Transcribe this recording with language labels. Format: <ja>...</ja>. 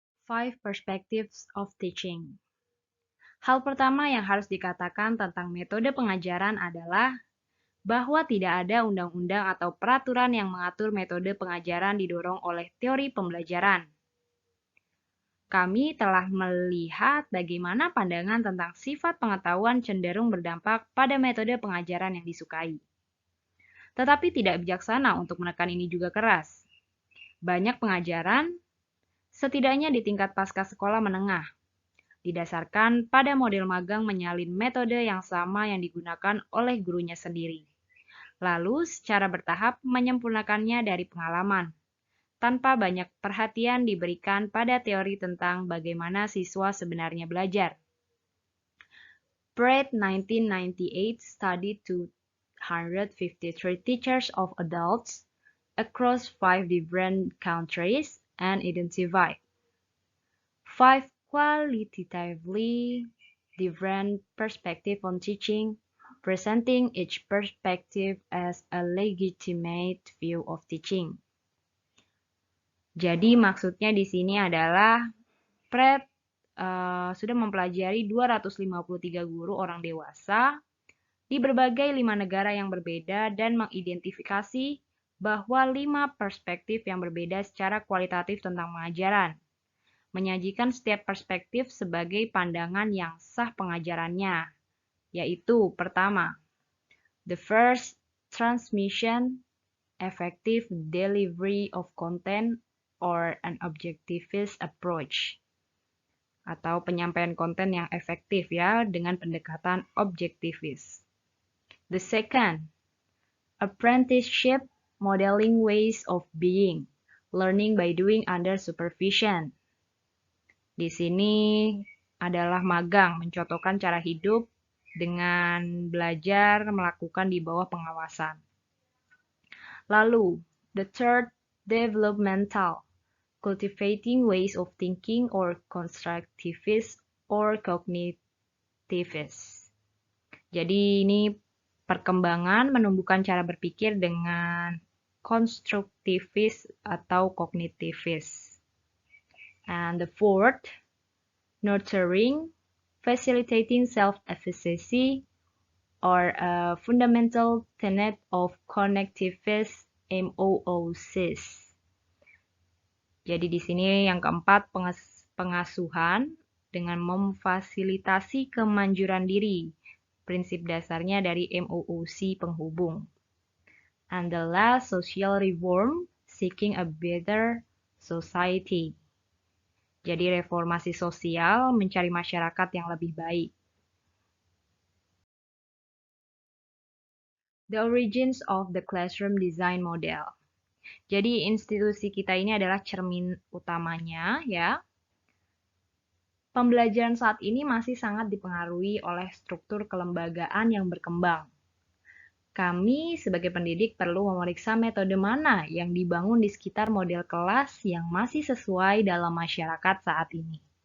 <en>5 Perspectives of Teaching.</en> <id>Hal pertama yang harus dikatakan tentang metode pengajaran adalah bahwa tidak ada undang-undang atau peraturan yang mengatur metode pengajaran didorong oleh teori pembelajaran. Kami telah melihat bagaimana pandangan tentang sifat pengetahuan cenderung berdampak pada metode pengajaran yang disukai. Tetapi tidak bijaksana untuk menekan ini juga keras. Banyak pengajaran, setidaknya di tingkat pasca sekolah menengah, didasarkan pada model magang menyalin metode yang sama yang digunakan oleh gurunya sendiri. Lalu secara bertahap menyempurnakannya dari pengalaman, tanpa banyak perhatian diberikan pada teori tentang bagaimana siswa sebenarnya belajar.</id> <en>Pratt 1998 studied 253 teachers of adults across 5 different countries and identified 5 qualitatively different perspectives on teaching, presenting each perspective as a legitimate view of teaching.</en> <id>Jadi maksudnya di sini adalah Pratt sudah mempelajari 253 guru orang dewasa di berbagai 5 negara yang berbeda dan mengidentifikasi bahwa 5 perspektif yang berbeda secara kualitatif tentang pengajaran, menyajikan setiap perspektif sebagai pandangan yang sah pengajarannya, yaitu pertama,</id> <en>the first transmission, effective delivery of content, or an objectivist approach,</en> <id>atau penyampaian konten yang efektif ya dengan pendekatan objektivis.</id> <en>The second, apprenticeship, modeling ways of being, learning by doing under supervision.</en> <id>Di sini adalah magang, mencontohkan cara hidup dengan belajar melakukan di bawah pengawasan. Lalu,</id> <en>the third, developmental, cultivating ways of thinking or constructivist or cognitivist.</en> <id>Jadi ini perkembangan menumbuhkan cara berpikir dengan konstruktivis atau kognitivis.</id> <en>And the fourth, nurturing, facilitating self-efficacy, or a fundamental tenet of connectivist MOOCs.</en> <id>Jadi di sini yang keempat, pengasuhan dengan memfasilitasi kemanjuran diri. Prinsip dasarnya dari MOOC penghubung.</id> <en>And the last, social reform, seeking a better society.</en> <id>Jadi reformasi sosial, mencari masyarakat yang lebih baik.</id> <en>The origins of the classroom design model.</en> <id>Jadi institusi kita ini adalah cermin utamanya ya. Pembelajaran saat ini masih sangat dipengaruhi oleh struktur kelembagaan yang berkembang. Kami sebagai pendidik perlu memeriksa metode mana yang dibangun di sekitar model kelas yang masih sesuai dalam masyarakat saat ini.</id>